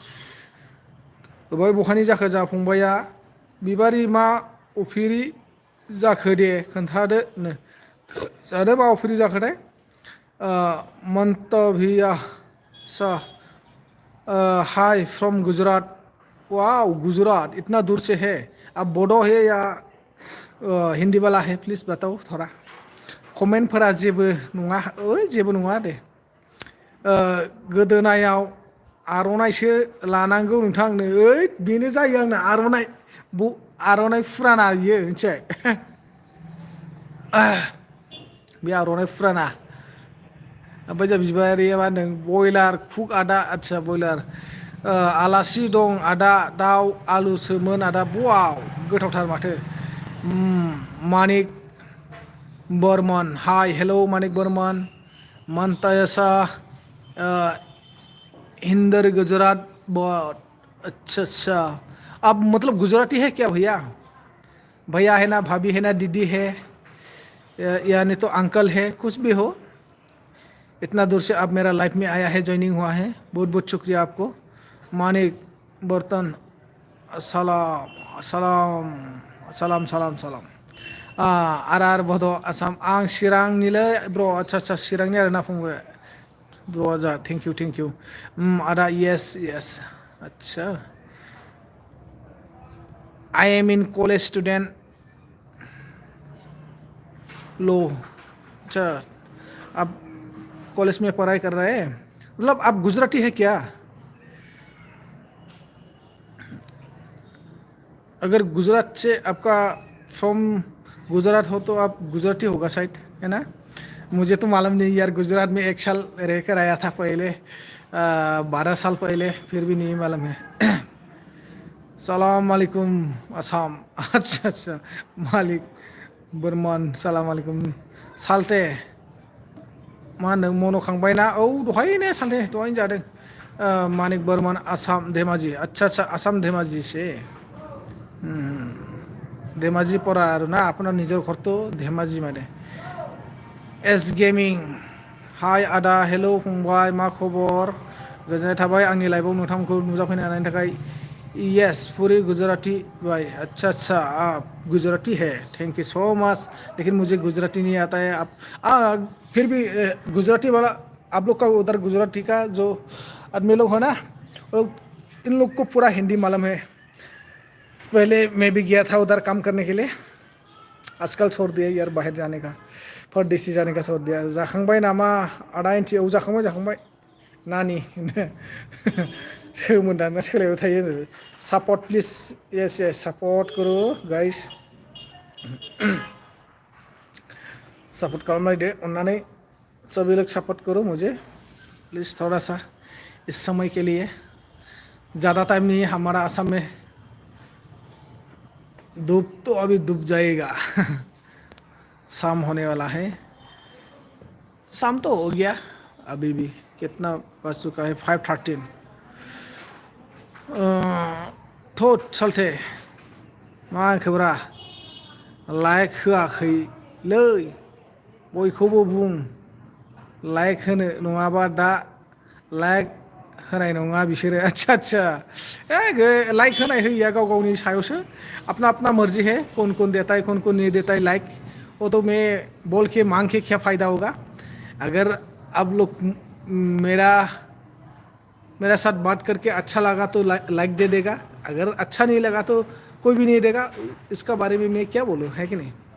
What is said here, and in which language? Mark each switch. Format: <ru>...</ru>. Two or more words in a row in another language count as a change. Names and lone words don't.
<brx>बहानि जाखो जा फंबाया बिबारि मा अफिरि जाखो दे खोन्थादो नो जानो मा अफिरि जाखोथाय मन्तभिया सा</brx> <en>hi from Gujarat</en> <hi>वाओ गुजरात इतना दूर से है अब बडो है या हिंदी वाला है प्लिज बताओ थोड़ा</hi> <brx>कमेन्टफोरा जेबो नङा जेबो नङा दे गोदोनायाव आर'नाइसो लानांगौ नोंथांनो बेनो जायो आंना आर'नाइ फुराना बियो मिथिबाय बे आर'नाइ फुराना ओमफ्राय जों बिबारिया मा होनदों बयलार कुक आदा आदसा बयलार आलासि दं आदा दाउ आलुसोमोन आदा बाव गोथावथार माथो मानिक बर्मन</brx> <en>hi hello</en> <brx>मानिक बर्मन मनतायसा</brx> <hi>हिंदर गुजरात बहुत अच्छा अच्छा अब मतलब गुजराती है क्या भैया भैया है ना भाभी है ना दीदी है यानी तो अंकल है कुछ भी हो इतना दूर से आप मेरा लाइफ में आया है ज्वाइनिंग हुआ है बहुत बहुत शुक्रिया आपको मानिक बर्तन सलाम सलाम सलाम सलाम सलाम</hi> <brx>आर बड' आसाम आं चिरांनिलै ब्र' आदसा आदसा चिरांनि आरोना फंबाय ब्र' जा</brx> <en>thank you</en> <hi>आदा</hi> <en>yes yes</en> <hi>अच्छा</hi> <en>I am in college student</en> <hi>लो अच्छा आप कॉलेज में पढ़ाई कर रहे हैं मतलब आप गुजराती है क्या अगर गुजरात से आपका फ्रॉम गुजरात हो तो आप गुजराती होगा शायद है ना मुझे तो मालूम नहीं यार गुजरात में 1 साल रहकर आया था पहले 12 साल पहले फिर भी नहीं मालूम है</hi> <ar>سلام عليكم</ar> <hi>आसाम अच्छा अच्छा मालिक बर्मान</hi> <ar>سلام عليكم</ar> <brx>साल्टे मा होनदों मन'खांबाय ना दहायनो साल्टे दहायनो जादों</brx> <hi>मानिक बर्मान आसाम धेमाजि अच्छा अच्छा आसाम धेमाजि से धेमाजि परा आरो ना</hi> <as>আপোনাৰ নিজৰ ঘৰটো</as> <hi>धेमाजि माने एस गेमिं हाय आदा हेल' फंबाय मा खबर गोजोननाय थाबाय आंनि लाइफआव नोंथांखौ नुजाफैनो हानायनि थाखाय यस पूरी गुजराती भाई अच्छा अच्छा आप गुजराती है</hi> <en>thank you so much</en> <hi>लेकिन मुझे गुजराती नहीं आता है आप फिर भी गुजराती वाला आप लोग का उधर गुजराती का जो आदमी लोग है ना इन लोग को पूरा हिंदी मालूम है पहले मैं भी गया था उधर काम करने के लिए आजकल छोड़ दिया यार बाहर जाने का परदेसी जाने का छोड़ दिया</hi> <brx>जाखांबाय नामा आदा इन्थि जाखांबाय नानी सोमोन्दांना सोलायबाय थायो</brx> <en>support please yes yes</en> <hi>सापर्ट करो गाइस</hi> <brx>सपोर्ट खालामनायदो अन्नानै</brx> <hi>सभी लोग सपोर्ट करो मुझे प्लीज़ थोड़ा सा इस समय के लिए ज़्यादा टाइम नहीं है हमारा असम में धूप तो अभी डूब जाएगा शाम होने वाला है शाम तो हो गया अभी भी कितना बज चुका है 5:13</hi> <brx>थोद साल्टे मा खबरा लाइक होआखैलै बयखौबो बुं लाइक होनो नङाबा दा लाइक होनाय नङा बिसोरो अच्छा अच्छा लाइक होनाय होयिया गाव गावनि सायावसो</brx> <hi>अपना अपना मर्जी है कौन देता है कौन नहीं देता है लाइक वो तो मैं बोल के मांग के क्या फ़ायदा होगा अगर आप लोग मेरा साथ बात करके अच्छा लगा तो लाइक दे देगा अगर अच्छा नहीं लगा तो कोई भी नहीं देगा इसका बारे में मैं क्या बोलूँ है कि नहीं</hi>